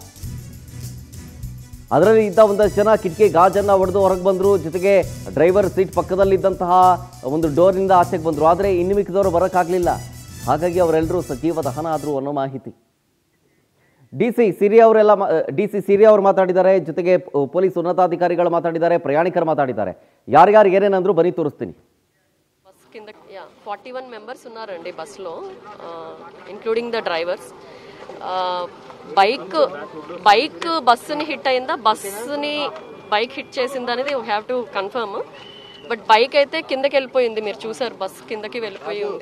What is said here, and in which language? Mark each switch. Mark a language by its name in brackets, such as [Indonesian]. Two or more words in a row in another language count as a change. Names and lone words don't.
[Kannada] ಅದರಲ್ಲಿ ಇದ್ದ ಒಂದಷ್ಟು ಜನ ಕಿಟಕಿ ಗಾಜನ್ನು ಹೊಡೆದು ಹೊರಗೆ ಬಂದರು, ಜೊತೆಗೆ [English] driver seat [Kannada] ಪಕ್ಕದಲ್ಲಿದ್ದಂತಹ ಒಂದು ಡೋರ್ನಿಂದ ಆಚೆಗೆ ಬಂದರು. ಆದರೆ ಇನ್ನು ಮಿಕ್ಕಿದವರು ಬರೋಕ್ಕಾಗಲಿಲ್ಲ. ಹಾಗಾಗಿ ಅವರೆಲ್ಲರೂ ಸಜೀವ ದಹನ ಆದರು ಅನ್ನೋ ಮಾಹಿತಿ. ಡಿ ಸಿ ಸಿರಿ ಅವರು ಮಾತಾಡಿದ್ದಾರೆ, ಜೊತೆಗೆ ಪೊಲೀಸ್ ಉನ್ನತಾಧಿಕಾರಿಗಳು ಮಾತಾಡಿದ್ದಾರೆ, ಪ್ರಯಾಣಿಕರು ಮಾತಾಡಿದ್ದಾರೆ. ಯಾರ್ಯಾರು ಏನೇನಂದ್ರು ಬನ್ನಿ ತೋರಿಸ್ತೀನಿ. [Telugu] బస్ కింద 41 మెంబర్స్ ఉన్నారండి బస్సులో, [English] including the drivers. [Telugu] బైక్ బస్సుని హిట్ అయిందా, బస్సుని బైక్ హిట్ చేసిందా అనేది [English] we have to confirm. [Telugu] బట్ బైక్ అయితే కిందకి వెళ్ళిపోయింది, మీరు చూసారు, బస్ కిందకి వెళ్ళిపోయి ఉంది.